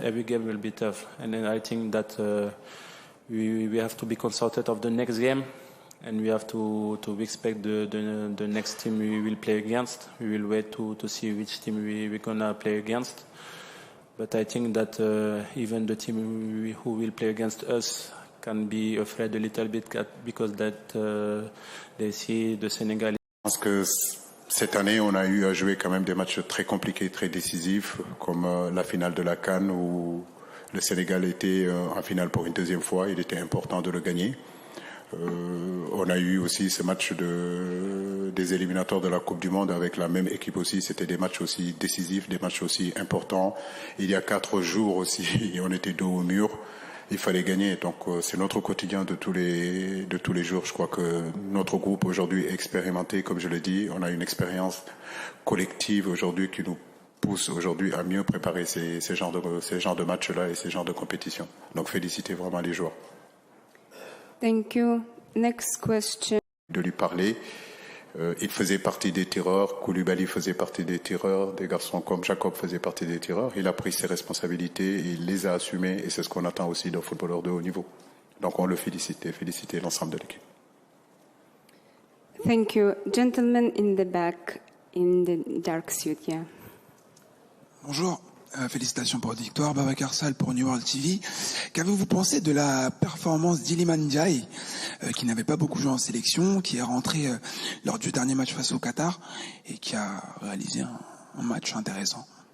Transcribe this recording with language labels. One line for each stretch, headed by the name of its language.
English: Every game will be tough, and then I think that. We have to be consulted of the next game, and we have to expect the next team we will play against. We will wait to see which team we're gonna play against. But I think that even the team who will play against us can be afraid a little bit because that they see the Senegal.
French: Je pense que cette année, on a eu à jouer quand même des matchs très compliqués, très décisifs, comme la finale de la CAN où le Sénégal était en finale pour une deuxième fois. Il était important de le gagner. On a eu aussi ce match des éliminatoires de la Coupe du Monde avec la même équipe aussi. C'était des matchs aussi décisifs, des matchs aussi importants. Il y a 4 jours aussi, on était dos au mur. Il fallait gagner. Donc c'est notre quotidien de tous les jours. Je crois que notre groupe aujourd'hui est expérimenté, comme je l'ai dit. On a une expérience collective aujourd'hui qui nous pousse aujourd'hui à mieux préparer ces genres de matchs-là et ces genres de compétitions. Donc féliciter vraiment les joueurs.
English: Thank you. Next question.
French: De lui parler. Il faisait partie des tireurs, Koulibaly faisait partie des tireurs, des garçons comme Jacob faisaient partie des tireurs. Il a pris ses responsabilités, il les a assumées et c'est ce qu'on attend aussi d'un footballeur de haut niveau. Donc on le félicite et féliciter l'ensemble de l'équipe.
English: Thank you. Gentleman in the back, in the dark suit, yeah.
French: Bonjour, félicitations pour votre victoire. Babacar Sall pour New World TV. Qu'avez-vous pensé de la performance d'Iliman Ndiaye, qui n'avait pas beaucoup joué en sélection, qui est rentré lors du dernier match face au Qatar et qui a réalisé un match intéressant?